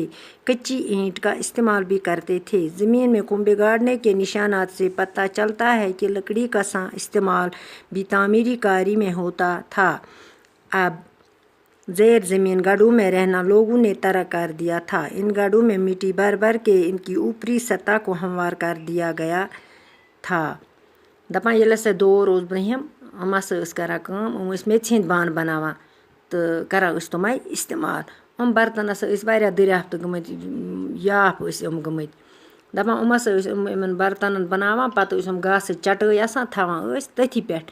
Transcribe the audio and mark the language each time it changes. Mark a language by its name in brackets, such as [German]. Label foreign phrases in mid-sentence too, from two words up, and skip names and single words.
[Urdu] کچی اینٹ کا استعمال بھی کرتے تھے. زمین میں کنبے گاڑنے کے نشانات سے پتہ چلتا ہے کہ لکڑی کا استعمال بھی تعمیری کاری میں ہوتا تھا. اب زیر زمین گڑھوں میں رہنا لوگوں نے ترک کر دیا تھا. ان گڑھوں میں مٹی بھر بھر کے ان کی اوپری سطح کو ہموار کر دیا گیا تھا. [Kashmiri] دپان ییٚلہِ ہسا دور اوس برٛونٛہِم یِم ہسا ٲسۍ کران کٲم، یِم ٲسۍ میٚژِ ہٕنٛدۍ بانہٕ بناوان تہٕ کران ٲسۍ تِمے استعمال. یِم برتن ہسا ٲسۍ واریاہ دریافت گٔمٕتۍ، یاپھ ٲسۍ یِم گٔمٕتۍ. دپان یِم ہسا ٲسۍ یِمن برتنن بناوان، پتہٕ ٲسۍ یِم گاسٕچ چٹٲے آسان تھاوان ٲسۍ تٔتھی پٮ۪ٹھ.